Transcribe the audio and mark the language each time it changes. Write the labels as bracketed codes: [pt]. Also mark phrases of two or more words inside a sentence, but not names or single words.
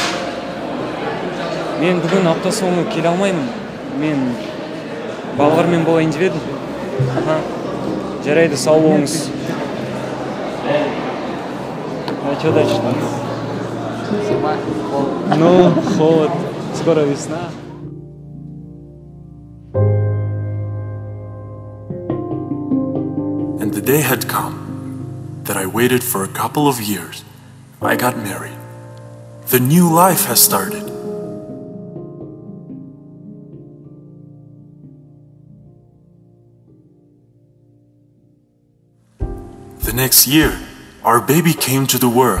[kk] Мен бүгін апта соңы келе алмаймын. Мен балалармен болайын деп едім. Жарайды, сау болыңыз. [ru] А что дальше? Ну, холод. Скоро весна. [en] And the day had come that I waited for a couple of years. I got married. The new life has started. The next year, our baby came to the world.